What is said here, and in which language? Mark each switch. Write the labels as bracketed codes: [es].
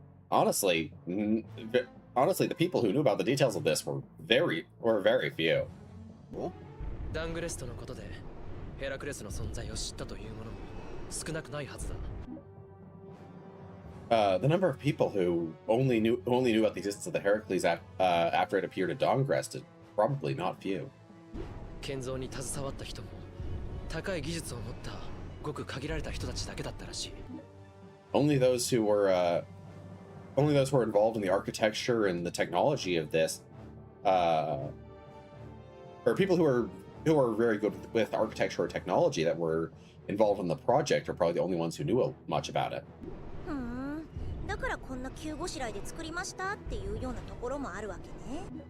[en] Honestly, the people who knew about the details of this were very few. [ja] ダングレストのことでヘラクレスの存在を知ったというものも少なくないはずだ。 [en] The number of people who only knew about the existence of the Heracles after it appeared at Dawngrest is probably not few. [ja] 建造に携わった人も高い技術を持ったごく限られた人たちだけだったらしい。 [en] Only those who were involved in the architecture and the technology of this, or people who are very good with architecture or technology that were involved in the project, are probably the only ones who knew much about it. [ja] だからこんな急ごしらえで作りましたっていうようなところもあるわけね。